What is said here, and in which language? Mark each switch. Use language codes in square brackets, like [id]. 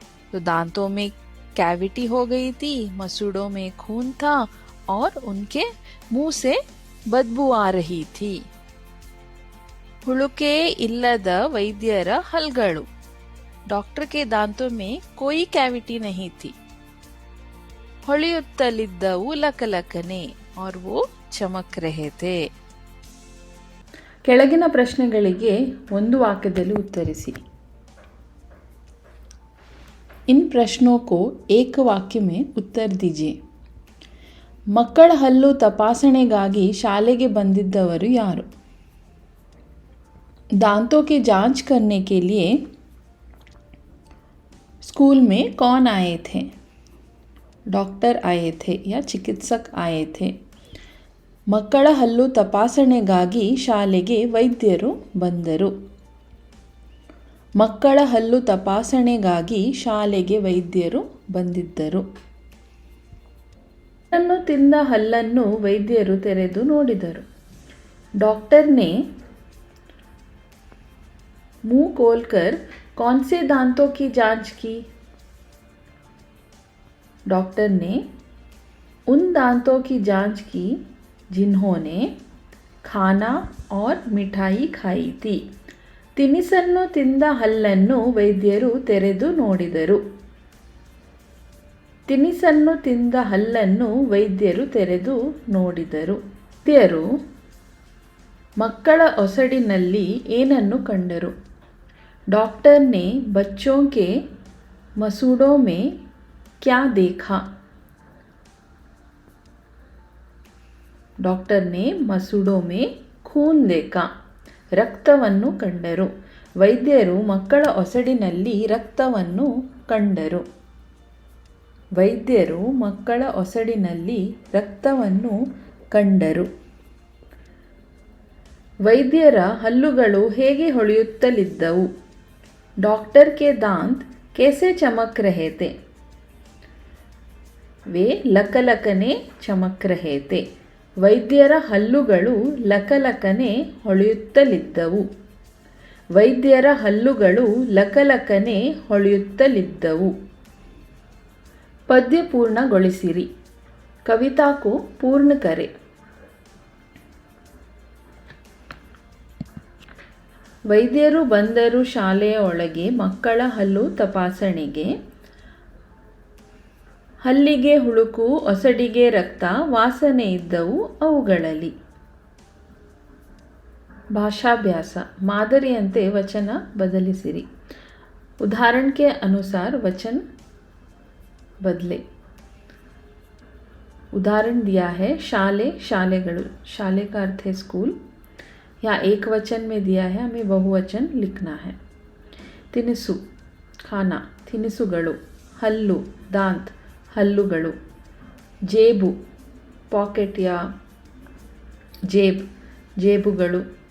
[hi] तो दांतों में कैविटी हो गई थी, मसूड़ों में खून था और उनके मुंह से बदबू आ रही थी. [kn] ಹುಳುಕೆ ಇಲ್ಲದ ವೈದ್ಯರ ಹಲ್ಗಳು. [hi] डॉक्टर के दांतों में कोई कैविटी नहीं थी. [kn] ಹೊಳೆಯುತ್ತಲಿದ್ದವು ಲಕಲಕನೆ [hi] और वो चमक रहे थे. [kn] ಕೆಳಗಿನ ಪ್ರಶ್ನೆಗಳಿಗೆ ಒಂದು ವಾಕ್ಯದಲ್ಲಿ ಉತ್ತರಿಸಿ. [hi] इन प्रश्नों को एक वाक्य में उत्तर दीजिए. [kn] ಮಕ್ಕಳ ಹಲ್ಲು ತಪಾಸಣೆಗಾಗಿ ಶಾಲೆಗೆ ಬಂದಿದ್ದವರು ಯಾರು? [hi] दांतों की जांच करने के लिए स्कूल में कौन आए थे? डॉक्टर आए थे या चिकित्सक आए थे. [kn] ಮಕ್ಕಳ ಹಲ್ಲು ತಪಾಸಣೆಗಾಗಿ ಶಾಲೆಗೆ ವೈದ್ಯರು ಬಂದರು. ಮಕ್ಕಳ ಹಲ್ಲು ತಪಾಸಣೆಗಾಗಿ ಶಾಲೆಗೆ ವೈದ್ಯರು ಬಂದಿದ್ದರು. ಹಣ್ಣನ್ನು ತಿಂದ ಹಲ್ಲನ್ನು ವೈದ್ಯರು ತೆರೆದು ನೋಡಿದರು. [hi] डॉक्टर ने मुंह खोलकर कौन से दांतों की जांच की? डॉक्टर ने उन दांतों की जांच की जिन्होंने खाना और मिठाई खाई थी. [kn] ತಿನಿಸನ್ನು ತಿಂದ ಹಲ್ಲನ್ನು ವೈದ್ಯರು ತೆರೆದು ನೋಡಿದರು. ತಿನಿಸನ್ನು ತಿಂದ ಹಲ್ಲನ್ನು ವೈದ್ಯರು ತೆರೆದು ನೋಡಿದರು. ವೈದ್ಯರು ಮಕ್ಕಳ ಒಸಡಿನಲ್ಲಿ ಏನನ್ನು ಕಂಡರು? [hi] डॉक्टर ने बच्चों के मसूड़ों में क्या देखा? डॉक्टर ने मसूड़ों में खून देखा. [kn] ರಕ್ತವನ್ನು ಕಂಡರು. ವೈದ್ಯರು ಮಕ್ಕಳ ಒಸಡಿನಲ್ಲಿ ರಕ್ತವನ್ನು ಕಂಡರು. ವೈದ್ಯರು ಮಕ್ಕಳ ಒಸಡಿನಲ್ಲಿ ರಕ್ತವನ್ನು ಕಂಡರು. ವೈದ್ಯರ ಹಲ್ಲುಗಳು ಹೇಗೆ ಹೊಳೆಯುತ್ತಲಿದ್ದವು? [hi] डॉक्टर के दांत कैसे चमक रहे थे? वे ಲಕಲಕನೆ ಚಮಕ್ ರಹೆ थे. [kn] ವೈದ್ಯರ ಹಲ್ಲುಗಳು ಲಕಲಕನೆ ಹೊಳೆಯುತ್ತಲಿದ್ದವು. ವೈದ್ಯರ ಹಲ್ಲುಗಳು ಲಕಲಕನೆ ಹೊಳೆಯುತ್ತಲಿದ್ದವು. ಪದ್ಯ ಪೂರ್ಣಗೊಳಿಸಿರಿ. [hi] ಕವಿತಾ को पूर्ण करें. [kn] ವೈದ್ಯರು ಬಂದರು ಶಾಲೆಯ ಒಳಗೆ ಮಕ್ಕಳ ಹಲ್ಲು ತಪಾಸಣೆಗೆ. ಹಲ್ಲಿಗೆ ಹುಳುಕು, ಒಸಡಿಗೆ ರಕ್ತ, ವಾಸನೆ ಇದ್ದವು ಅವುಗಳಲ್ಲಿ. ಭಾಷಾಭ್ಯಾಸ. ಮಾದರಿಯಂತೆ ವಚನ ಬದಲಿಸಿರಿ. [hi] उदाहरण के अनुसार वचन बदले. उदाहरण दिया है शाले, शालेಗಳು. शाले का अर्थ है स्कूल. या एक वचन में दिया है, हमें बहुवचन लिखना है. [kn] ತಿನಿಸು खाना, ತಿನಿಸುಗಳು. ಹಲ್ಲು दांत, ಹಲ್ಲುಗಳು. ಜೇಬು ಪಾಕೆಟ್ या ಜೇಬ್, ಜೇಬುಗಳು.